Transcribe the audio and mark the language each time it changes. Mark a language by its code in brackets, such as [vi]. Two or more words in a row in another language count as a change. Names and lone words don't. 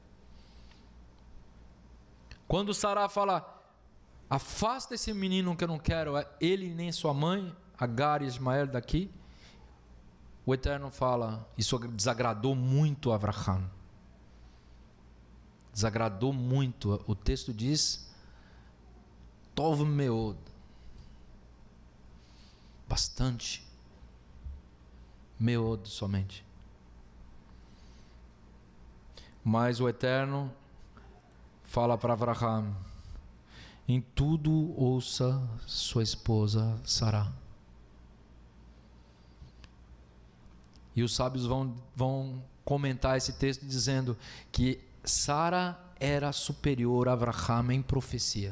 [pt] Quando Sará fala, afasta esse menino que eu não quero, ele nem sua mãe, Agar e Ismael daqui, o Eterno fala, isso desagradou muito a Abraham. Desagradou muito. O texto diz, [he] טוב מאד. [pt] Bastante. Meod somente. Mas o Eterno fala para Abraham, em tudo ouça sua esposa Sará. E os sábios vão comentar esse texto dizendo que Sara era superior a Abraham em profecia.